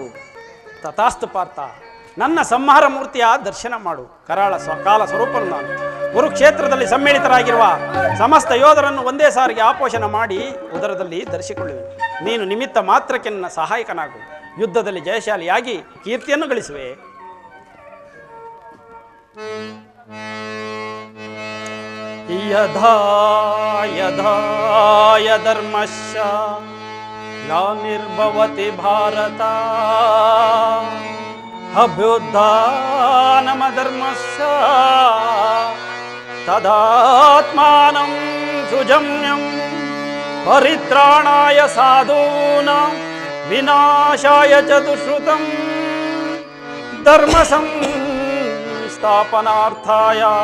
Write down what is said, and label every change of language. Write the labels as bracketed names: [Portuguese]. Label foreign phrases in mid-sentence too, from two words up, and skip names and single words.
[Kannada] ತಥಾಸ್ತು ಪಾರ್ಥ, ನನ್ನ ಸಂಹಾರ ಮೂರ್ತಿಯ ದರ್ಶನ ಮಾಡು. ಕರಾಳ ಕಾಲ ಸ್ವರೂಪನು ನಾನು. ಕುರುಕ್ಷೇತ್ರದಲ್ಲಿ ಸಮ್ಮಿಳಿತರಾಗಿರುವ ಸಮಸ್ತ ಯೋಧರನ್ನು ಒಂದೇ ಸಾರಿಗೆ ಆಪೋಷಣ ಮಾಡಿ ಉದರದಲ್ಲಿ ಧರಿಸಿಕೊಳ್ಳುವೆ. ನೀನು ನಿಮಿತ್ತ ಮಾತ್ರಕ್ಕೆ ನನ್ನ ಸಹಾಯಕನಾಗು. ಯುದ್ಧದಲ್ಲಿ ಜಯಶಾಲಿಯಾಗಿ ಕೀರ್ತಿಯನ್ನು ಗಳಿಸುವೆ. [Sanskrit] ಯಥಾ ಯಥಾ ಧರ್ಮಶ್ಚ ಗ್ಲಾನಿರ್ಭವತಿ ಭಾರತ ಅಭ್ಯುತ್ಥಾನಮಧರ್ಮಸ್ಯ ತದಾತ್ಮಾನಂ ಸುಜಮ್ಯಂ ಪರಿತ್ರಾಣಾಯ ಸಾಧೂನಾಂ ವಿನಾಶಾಯ ಚ ದುಷ್ಕೃತಂ ಧರ್ಮ ಸಂಸ್ಥಾಪನಾರ್ಥಾಯ